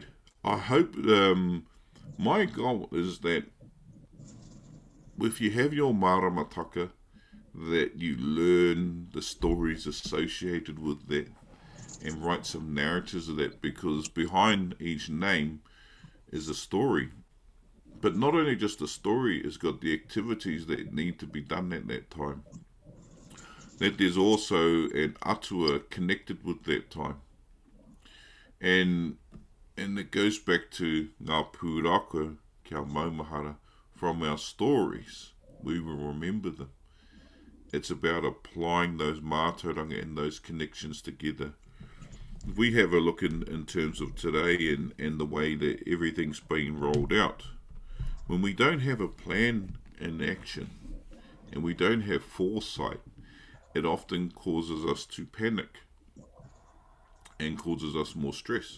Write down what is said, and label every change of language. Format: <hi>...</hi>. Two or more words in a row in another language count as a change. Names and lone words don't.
<en>I hope, my goal is that if you have your Maramataka, that you learn the stories associated with that and write some narratives of that, because behind each name is a story. But not only just a story, it's got the activities that need to be done at that time. That there's also an atua connected with that time. And it goes back to</en> <mi>ngā pūrako kia maumahara.</mi> <en>From our stories, we will remember them. It's about applying those mātauranga and those connections together. We have a look in terms of today and the way that everything's being rolled out. When we don't have a plan in action and we don't have foresight, it often causes us to panic and causes us more stress.</en>